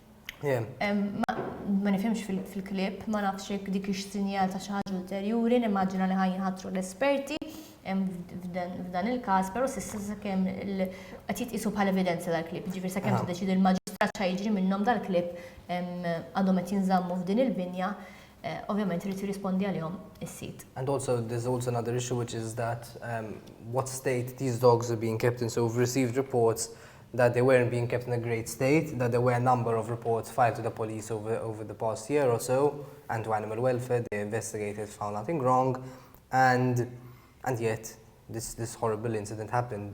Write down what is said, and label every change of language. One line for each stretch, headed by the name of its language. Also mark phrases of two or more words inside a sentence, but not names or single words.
Maltese: Ma nifhimx fil-klip, ma nafx hekk dik ix-sinjal ta' xi ħaġa ulterjuri, nimmaġina li ħajinħattru l-esperti f'dan il-każ, però s'issa sakemm qed jitqisu bħala evidenza dal-klip. Ġifieri sakemm tiddeċidi l-maġistrat x'jiġri minnhom dal-klip għadhom qed jinżammu f'din il-binja, ovvjament irid jirrispondi għalihom is-sit.
English: And also there's also another issue, which is that what state these dogs are being kept in. So we've received reports that they weren't being kept in a great state, that there were a number of reports filed to the police over the past year or so, and to animal welfare. They investigated, found nothing wrong, and yet this horrible incident happened.